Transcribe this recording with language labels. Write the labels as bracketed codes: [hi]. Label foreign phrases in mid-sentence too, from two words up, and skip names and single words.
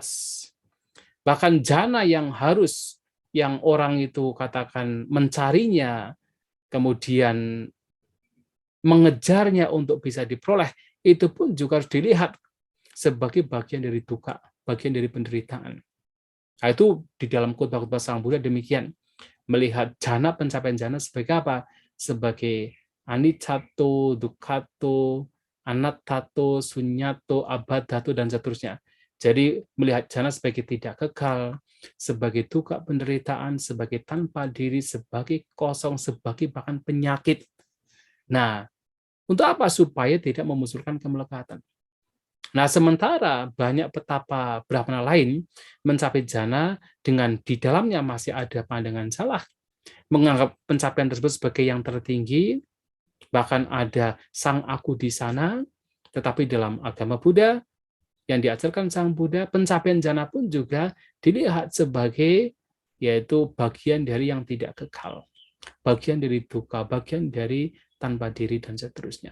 [id] Bahkan jana yang orang itu katakan mencarinya, kemudian mengejarnya untuk bisa diperoleh, itu pun juga harus dilihat sebagai bagian dari duka, bagian dari penderitaan. Nah, itu di dalam khotbah-khotbah Sang Buddha demikian, melihat jana, pencapaian jana sebagai apa? [pi] Sebagai aniccato, dukkhato, anattato, sunyato, abadato, [id] dan seterusnya. Jadi melihat jana sebagai tidak kekal, sebagai duka penderitaan, sebagai tanpa diri, sebagai kosong, sebagai bahkan penyakit. Nah, untuk apa? Supaya tidak memunculkan kemelekatan. Nah, sementara banyak petapa brahmana lain mencapai jana dengan di dalamnya masih ada pandangan salah, menganggap pencapaian tersebut sebagai yang tertinggi, bahkan ada sang aku di sana, tetapi dalam agama Buddha yang diajarkan Sang Buddha, pencapaian jana pun juga dilihat sebagai yaitu bagian dari yang tidak kekal, bagian dari duka, bagian dari tanpa diri, dan seterusnya.